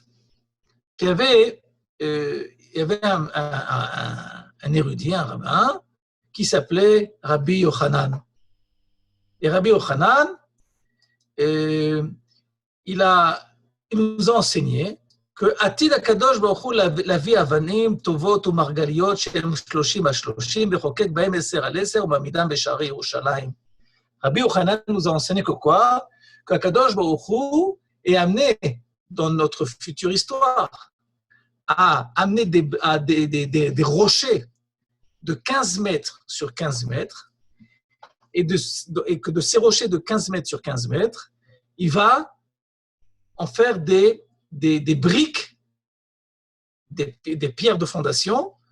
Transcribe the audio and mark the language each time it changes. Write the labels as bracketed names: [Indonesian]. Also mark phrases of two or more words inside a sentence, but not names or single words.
[French] Il y avait un érudit, un rabbin, qui s'appelait Rabbi Yochanan. Et Rabbi Yochanan, il nous a enseigné que [Hebrew] עתיד הקדוש ברוך הוא להביא אבנים טובות ומרגליות שהם 30 וחוקק בהם 10 על 10 ומעמידם בשערי ירושלים. [French] Rabbi Yochanan nous a enseigné que quoi? Que [Hebrew] הקדוש ברוך הוא [French] est amené dans notre future histoire à amener des rochers de 15 mètres sur 15 mètres, et que de ces rochers de 15 mètres sur 15 mètres, il va en faire des briques, des pierres de fondation